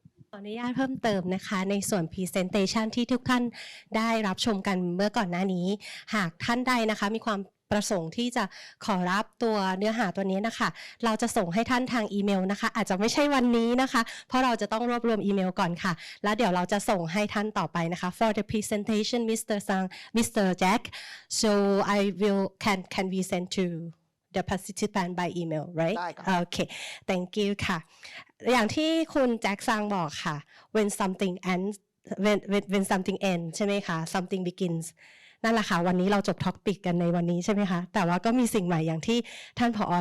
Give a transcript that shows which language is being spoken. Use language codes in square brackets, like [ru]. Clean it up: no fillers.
[th] ขออนุญาตเพิ่มเติมนะคะในส่วน Presentation ที่ทุกท่านได้รับชมกันเมื่อก่อนหน้านี้หากท่านใดนะคะมีความประสงค์ที่จะขอรับตัวเนื้อหาตัวนี้นะคะเราจะส่งให้ท่านทางอีเมลนะคะอาจจะไม่ใช่วันนี้นะคะเพราะเราจะต้องรวบรวมอีเมลก่อนค่ะแล้วเดี๋ยวเราจะส่งให้ท่านต่อไปนะคะ [en] for the presentation Mr. Jack so I will can we send to the participant by email right [th] ได้ครับ [en] okay thank you [th] ค่ะอย่างที่คุณแจ็คซังบอกค่ะ [en] when something ends when something ends [th] ใช่ไหมคะ [en] something begins [th] นั่นแหละค่ะวันนี้เราจบท็อปิกกันในวันนี้ใช่ไหมคะแต่ว่าก็มีสิ่งใหม่อย่างที่ท่านผอ.